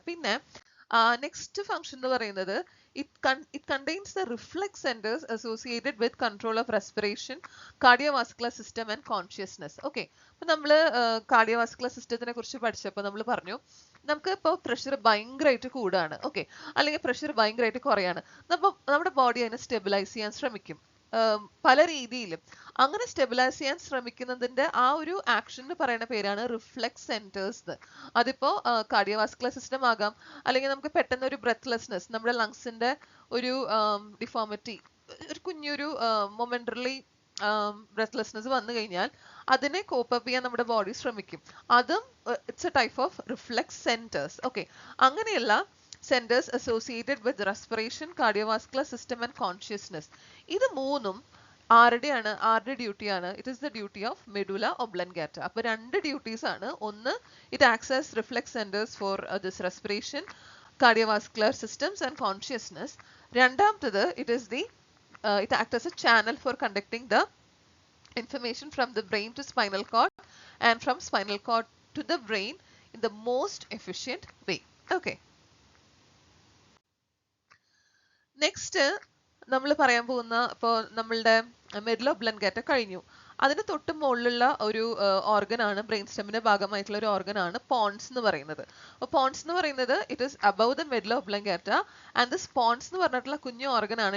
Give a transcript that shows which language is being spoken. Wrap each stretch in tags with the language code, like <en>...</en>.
<ml>പിന്നെ next function എന്ന് പറയുന്നത്</ml> <en>it contains the reflex centers associated with control of respiration, cardiovascular system and consciousness. Okay,</en> <ml>അപ്പൊ നമ്മൾ cardiovascular സിസ്റ്റത്തിനെ കുറിച്ച് പഠിച്ചപ്പോൾ നമ്മൾ പറഞ്ഞു നമുക്ക് ഇപ്പോൾ പ്രഷർ ഭയങ്കരമായിട്ട് കൂടുകയാണ്, ഓക്കെ, അല്ലെങ്കിൽ പ്രഷർ ഭയങ്കരമായിട്ട് കുറയാണ്, നമ്മുടെ ബോഡി അതിനെ സ്റ്റെബിലൈസ് ചെയ്യാൻ ശ്രമിക്കും പല രീതിയിലും. അങ്ങനെ സ്റ്റെബിലൈസ് ചെയ്യാൻ ശ്രമിക്കുന്നതിന്റെ ആ ഒരു ആക്ഷന് പറയുന്ന പേരാണ് റിഫ്ലെക്സ് സെന്റേഴ്സ്. അതിപ്പോ കാർഡിയോവാസ്കുലർ സിസ്റ്റം ആകാം, അല്ലെങ്കിൽ നമുക്ക് പെട്ടെന്ന് ഒരു ബ്രെത്ത്ലെസ്നെസ്, നമ്മുടെ ലങ്സിന്റെ ഒരു ഡിഫോമിറ്റി, ഒരു കുഞ്ഞൊരു മൊമെന്ററിലി ബ്രെത്ത്ലെസ്നെസ് വന്നു കഴിഞ്ഞാൽ അതിനെ കോപ്പപ്പ് ചെയ്യാൻ നമ്മുടെ ബോഡി ശ്രമിക്കും.</ml> <en>അതും it's a type of reflex centres. Okay, അങ്ങനെയുള്ള centers associated with respiration, cardiovascular system and consciousness.</en> <ml>ഇത് മൂന്നും ആരുടെ ഡ്യൂട്ടിയാണ്?</ml> <en>It is the duty of medulla oblongata.</en> <ml>അപ്പൊ രണ്ട് ഡ്യൂട്ടീസ് ആണ്.</ml> <en>ഒന്ന്, it acts as reflex centres for this respiration, cardiovascular systems and consciousness. രണ്ടാമത്തത്, it acts as a channel for conducting the information from the brain to spinal cord and from spinal cord to the brain in the most efficient way. Okay.</en> <ml>Next നമ്മൾ പറയാൻ പോകുന്ന, ഇപ്പോൾ നമ്മളുടെ medulla ഒബ്ലൻഗാറ്റ കഴിഞ്ഞു. അതിന് തൊട്ട് മുകളിലുള്ള ഒരു ഓർഗൻ ആണ്, ബ്രെയിൻ സ്റ്റെമിന്റെ ഭാഗമായിട്ടുള്ള ഒരു ഓർഗൻ ആണ് പോൺസ് എന്ന് പറയുന്നത്. അപ്പോൾ പോൺസ് എന്ന് പറയുന്നത്</ml> <en>it is above the medulla oblongata, and this</en> <ml>Ponce എന്ന് പറഞ്ഞിട്ടുള്ള കുഞ്ഞു ഓർഗൻ ആണ്.</ml>